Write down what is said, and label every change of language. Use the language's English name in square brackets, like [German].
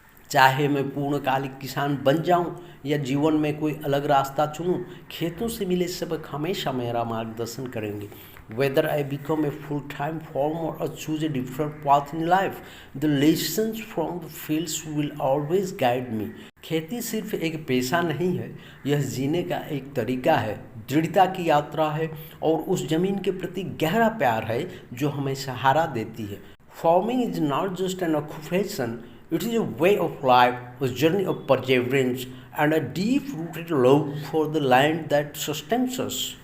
[Hindi] चाहे मैं पूर्णकालिक किसान बन जाऊं या जीवन में कोई अलग रास्ता चुनूं, खेतों से मिले सबक हमेशा मेरा मार्गदर्शन करेंगे। [English] Whether I become a full-time farmer or choose a different path in life, the lessons from the fields will always guide me. [Hindi] खेती सिर्फ एक पेशा नहीं है, यह जीने का एक तरीका है, दृढ़ता की यात्रा है और उस जमीन के प्रति गहरा प्यार है जो हमें सहारा देती है। [English] Farming is not just an occupation. It is a way of life, a journey of perseverance, and a deep-rooted love for the land that sustains us.